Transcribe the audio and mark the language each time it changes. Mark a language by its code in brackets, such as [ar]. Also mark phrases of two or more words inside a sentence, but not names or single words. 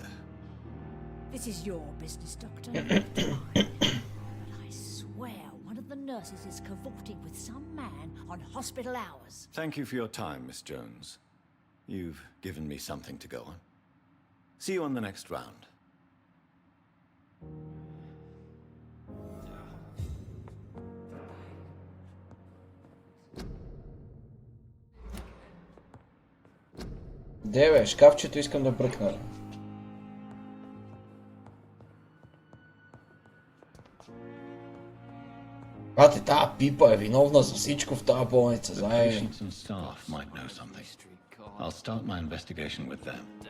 [en] This is your business, Doctor, not mine. But I swear one of the nurses is cavorting with some man on hospital hours. Thank you for your time, Miss Jones. You've given me something to go on. See you on the next round. [bg] Де бе, шкафчето искам да бръкна. Бате, тая пипа е виновна за всичко в тази болница, знаеш. [en] Patients and staff might know something. I'll start my investigation with them.